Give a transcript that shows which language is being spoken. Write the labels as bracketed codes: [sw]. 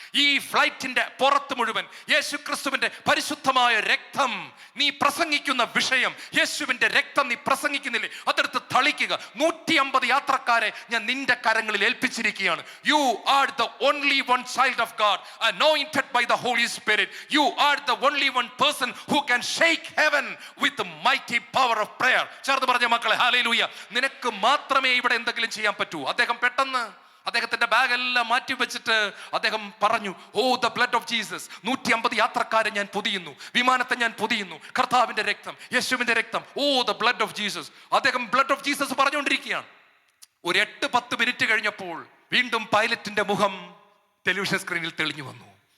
[ml] ഈ ഫ്ലൈറ്റിന്റെ പുറത്ത് മുഴുവൻ യേശുക്രിസ്തുവിന്റെ പരിശുദ്ധമായ രക്തം. നീ പ്രസംഗിക്കുന്ന വിഷയം, യേശുവിന്റെ രക്തം നീ പ്രസംഗിക്കുന്നില്ലേ, അതെടുത്ത് തളിക്കുക. 150 യാത്രക്കാരെ ഞാൻ നിന്റെ കരങ്ങളിൽ ഏൽപ്പിച്ചിരിക്കുകയാണ്. [en] You are the only one child of God, anointed by the Holy Spirit. You are the only one person who can shake heaven with the mighty power of prayer. [ml] ചേർന്ന് പറഞ്ഞ മക്കളെ, ഹല്ലേലൂയ. നിനക്ക് മാത്രമേ ഇവിടെ എന്തെങ്കിലും ചെയ്യാൻ പറ്റൂ. അദ്ദേഹം പെട്ടെന്ന് അദ്ദേഹത്തിന്റെ ബാഗ് എല്ലാം മാറ്റി വെച്ചിട്ട് അദ്ദേഹം പറഞ്ഞു, [en] Oh the blood of Jesus. [ml] 150 യാത്രക്കാരെ ഞാൻ പൊതിയുന്നു, വിമാനത്തെ ഞാൻ പൊതിയുന്നു. കർത്താവിന്റെ രക്തം, യേശുവിന്റെ രക്തം, [en] Oh the blood of Jesus. [ml] അദ്ദേഹം [en] blood of Jesus [ml] പറഞ്ഞുകൊണ്ടിരിക്കുകയാണ്. ഒരു 8-10 മിനിറ്റ് കഴിഞ്ഞപ്പോൾ വീണ്ടും പൈലറ്റിന്റെ മുഖം ടെലിവിഷൻ സ്ക്രീനിൽ തെളിഞ്ഞു വന്നു.